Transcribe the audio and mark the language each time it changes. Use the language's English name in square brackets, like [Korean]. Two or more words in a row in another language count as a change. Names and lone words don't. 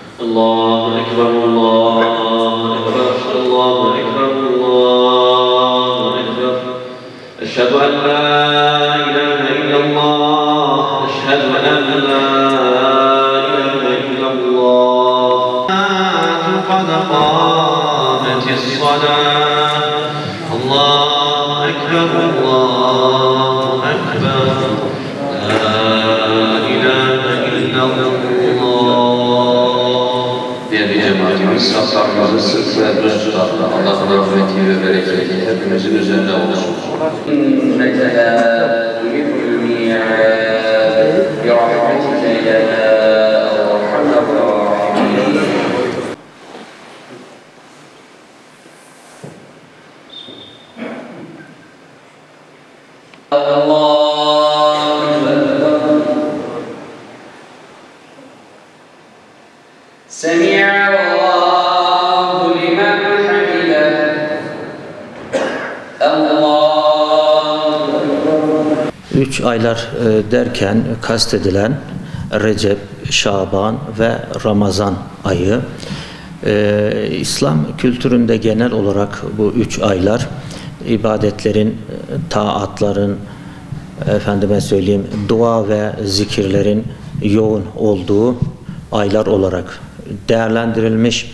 [Arabic] الله أكبر الله أكبر الله أكبر الله أكبر أشهد أن لا إله إلا الله أشهد أن لا إله إلا الله قد قامت الصلاة الله أكبر الله أكبر لا إله إلا الله. [Turkish] Değerli cemaatimiz, saflarımızı sık ve düz tutarla Allah'ın rahmeti ve bereketi hepimizin üzerine olsun. [Arabic] إنك لا تخلف الميعاد برحمتك يا أرحم الراحمين. سمع الله لمن حمده الله. [Turkish] 3 aylar derken kastedilen Recep, Şaban ve Ramazan ayı. İslam kültüründe genel olarak bu 3 aylar ibadetlerin, taatların, efendime söyleyeyim, dua ve zikirlerin yoğun olduğu aylar olarak değerlendirilmiş.